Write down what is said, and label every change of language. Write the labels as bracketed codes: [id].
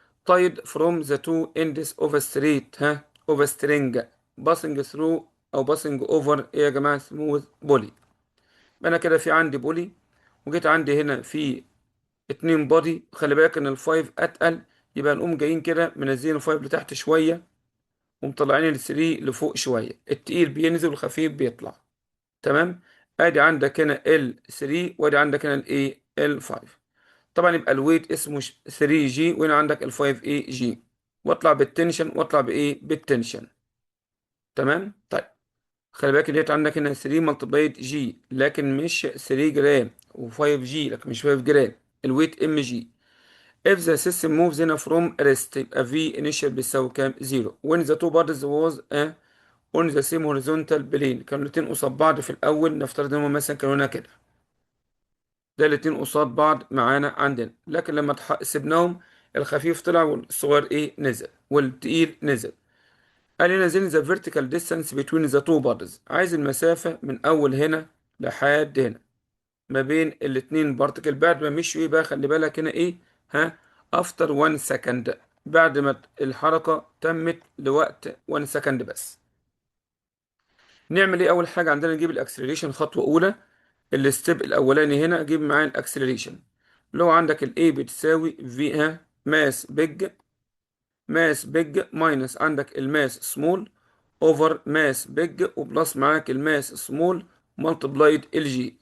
[en] tied from the two ends of a straight of a string passing through [ar] او [en] passing over [ar] ايه يا جماعه؟ [en] smooth pulley. [ar] انا كده في عندي بولي، وجيت عندي هنا في اتنين بودي. خلي بالك ان الفايف اتقل، يبقى نقوم جايين كده منزلين الفايف لتحت شويه، ومطلعين ال 3 لفوق شوية، التقيل بينزل والخفيف بيطلع. تمام. ادي عندك هنا ال 3 وادي عندك هنا الايه ال 5. طبعا يبقى الويت اسمه 3 جي، وهنا عندك ال 5 اي جي، واطلع بالتنشن واطلع بايه بالتنشن. تمام. طيب خلي بالك ديت عندك هنا 3 ملتبلايد جي لكن مش 3 جرام، و5 جي لكن مش 5 جرام. الويت ام جي. [en] if the system moves [ar] هنا [en] from rest [ar] يبقى [en] v initial [ar] بيساوي كام؟ [en] 0 when the two bodies was on the same horizontal plane. [ar] كانوا الاتنين قصاد بعض في الأول، نفترض إن هما مثلا كانوا هنا كده، ده الاتنين قصاد بعض معانا عندنا، لكن لما سيبناهم الخفيف طلع والصغير إيه نزل والتقيل نزل. قال لي نزل [en] the vertical distance between the two bodies. [ar] عايز المسافة من أول هنا لحد هنا ما بين الاتنين بارتكل بعد ما مشوا. ايه بقى؟ خلي بالك هنا ايه، ها، [en] after 1 second، [ar] بعد ما الحركة تمت لوقت [en] 1 second [ar] بس. نعمل ايه؟ اول حاجة عندنا نجيب الاكسلريشن خطوة اولى. الستيب الاولاني هنا اجيب معايا الاكسلريشن، اللي هو عندك الاي بتساوي في ها ماس بيج ماينس عندك الماس سمول اوفر ماس بيج وبلس معاك الماس سمول ملتبلايد الجي.